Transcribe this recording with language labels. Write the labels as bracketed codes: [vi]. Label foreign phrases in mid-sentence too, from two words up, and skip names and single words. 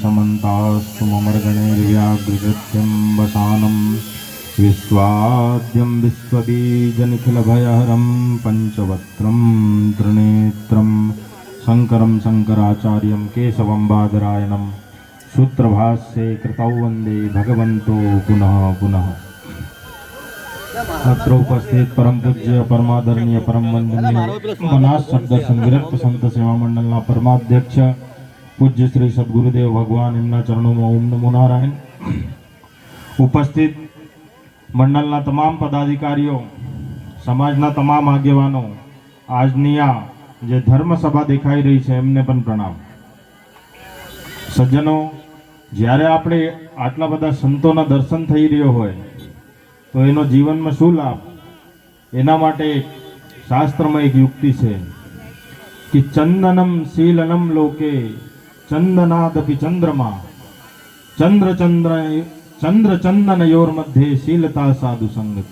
[sa] समन्तास्तुममर्गणैर्व्याघ्रकृत्यं वसानं विश्वाद्यं विश्वबीजनिखिलभयहरं पञ्चवक्त्रं त्रिनेत्रं शंकरं शंकराचार्यं केशवं बादरायणं सूत्रभाष्ये कृतौ वंदे भगवन्तो पुनः पुनः। [gu] અત્ર ઉપસ્થિત પરમ પૂજ્ય પરમાદરણીય પરમ વંદનીય મનાસ સદર્શન વિરક્ત સંત સેવા મંડળના પરમાધ્યક્ષ પૂજ્ય શ્રી સદ્ગુરુદેવ ભગવાન એમના [hi] चरणों में [gu] ૐ નમો નારાયણ। ઉપસ્થિત મંડળના તમામ પદાધિકારીઓ, સમાજના તમામ આગેવાનો, આજની આ જે ધર્મસભા દેખાઈ રહી હૈ એમને પણ પ્રણામ। सज्जनों, જ્યારે આપણે આટલા બધા સંતોના દર્શન થઈ રહ્યો હોય તો એનો જીવનમાં શું લાભ? એના માટે શાસ્ત્રમાં એક યુક્તિ છે કે [sa] चंदनम् शीलनम् लोके चंदनादपि चंद्रमा चंद्र चंदनयोर मध्ये शीलता साधु संगति।